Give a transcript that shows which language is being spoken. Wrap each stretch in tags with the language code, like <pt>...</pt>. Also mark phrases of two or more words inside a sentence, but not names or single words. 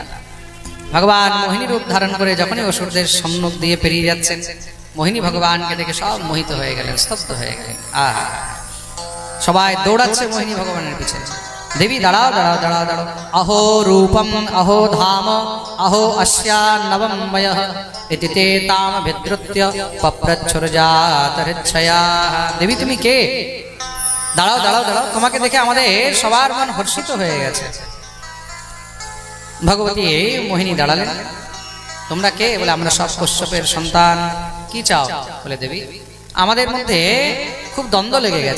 <bn>ভগবান মোহিনী রূপ ধারণ করে যখনই অসুরদের সম্মুখ দিয়ে পেরিয়ে যাচ্ছেন, মোহিনী ভগবানকে দেখে সব মোহিত হয়ে গেলেন, স্তব্ধ হয়ে গেলেন। আহা, সবাই দৌড়াচ্ছে মোহিনী ভগবানের পিছনে। দেবী দাঁড়াও দাঁড়াও দাঁড়াও দাঁড়াও।</bn> <sa>অহো রূপম অহো ধাম অহো अस्या नवम वयः इति ते ताम विद्रुत्य पप्रच्छुरजातरिच्छया।</sa> <bn>দেবী তুমি কে? দাঁড়াও দাঁড়াও দাঁড়াও, তোমাকে দেখে আমাদের সবার মন হর্ষিত হয়ে গেছে। ভগবতী মোহিনী দাঁড়ালেন। তোমরা কে? বলে আমরা সব কশ্যপের সন্তান। কি চাও? বলে দেবী আমাদের মধ্যে খুব দ্বন্দ্ব লেগে গেছে।</bn>